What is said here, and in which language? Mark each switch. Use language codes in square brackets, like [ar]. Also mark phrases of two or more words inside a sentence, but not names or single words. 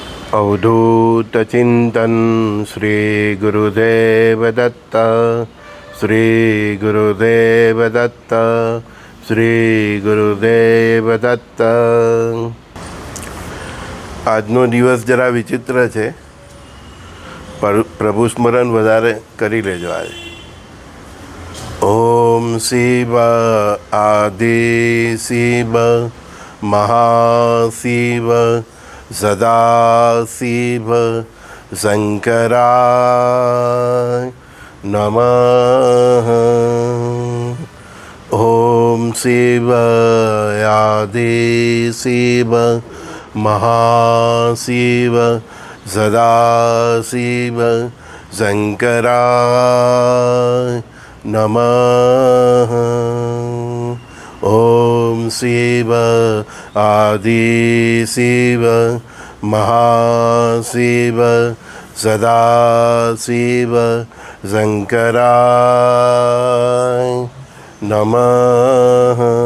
[mr] अवधूत चिंतन श्री गुरुदेव दत्त, श्री गुरुदेव दत्त, श्री गुरुदेव दत्त। [gu] આજનો દિવસ જરા વિચિત્ર છે, પ્રભુ સ્મરણ વધારે કરી લેજો આજે। [sa] ॐ शिव आदि शिव महाशिव सदाशिव शंकराय नमः। ॐ शिव आदि शिव महाशिव सदाशिव शंकराय नमः। ओम शिव आदि शिव महाशिव सदाशिव शंकराय नमः।